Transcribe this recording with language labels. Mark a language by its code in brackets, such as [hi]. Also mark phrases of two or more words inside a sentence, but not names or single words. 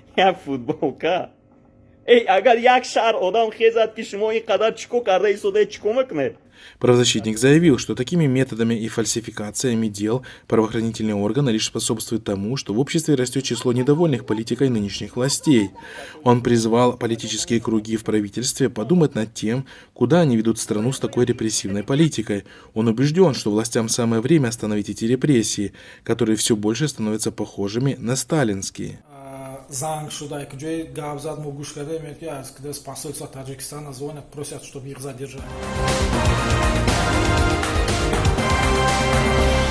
[ru] Правозащитник заявил, что такими методами и фальсификациями дел правоохранительные органы лишь способствуют тому, что в обществе растет число недовольных политикой нынешних властей. Он призвал политические круги в правительстве подумать над тем, куда они ведут страну с такой репрессивной политикой. Он убежден, что властям самое время остановить эти репрессии, которые все больше становятся похожими на сталинские. [tg] Занг шуда, где гавзад могуш кадем, [ru] я из посольства Таджикистана звонят, просят, чтобы их задержали.